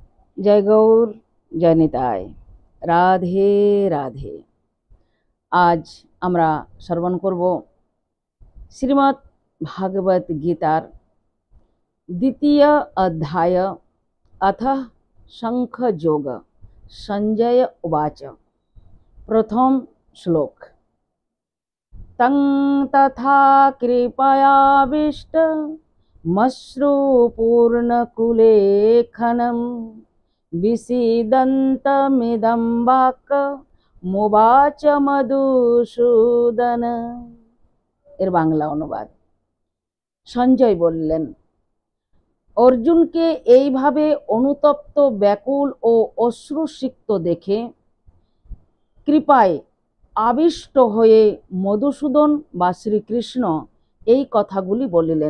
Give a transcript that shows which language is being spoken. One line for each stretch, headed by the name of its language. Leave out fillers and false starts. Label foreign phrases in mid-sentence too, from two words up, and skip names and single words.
Sanskrit: जय गौर जय निताय राधे राधे।
Bangla: आज আমরা শ্রবণ করব শ্রীমদ্ ভাগবত গীতার দ্বিতীয় অধ্যায়
Sanskrit: अथ शंख
Bangla: যোগ।
Sanskrit: संजय उवाच। प्रथम श्लोक। तं तथा कृपयाविष्ट मश्रुपूर्णकुलेखनम् विसीदन्तमिदं वाक् मुवाच मधुसूदन।
Bangla: এর বাংলা অনুবাদ। সঞ্জয় বললেন, অর্জুনকে এইভাবে অনুতপ্ত, ব্যাকুল ও অশ্রুসিক্ত দেখে কৃপায় আবিষ্ট হয়ে মধুসূদন বা শ্রীকৃষ্ণ এই কথাগুলি বলিলেন।